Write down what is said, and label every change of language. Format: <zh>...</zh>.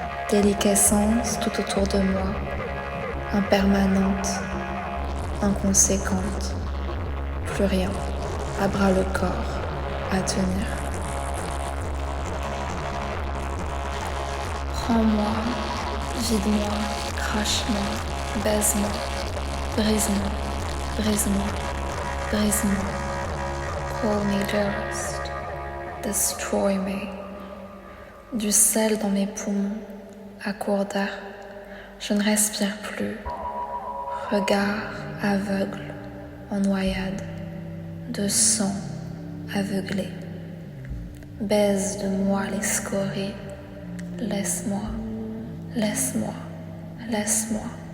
<fr>Déliquescence tout autour de moi, impermanente, inconséquente, plus rien, à bras le corps, à tenir. Prends-moi, vide-moi, crache-moi, baise-moi, brise-moi, brise-moi, brise-moi.</fr> <en>Call me dearest, destroy me.</en> <fr>Du sel dans mes poumons, à court d'air, je ne respire plus. Regard aveugle, en noyade, de sang aveuglé. Baise de moi les scories, laisse-moi, laisse-moi, laisse-moi.</fr>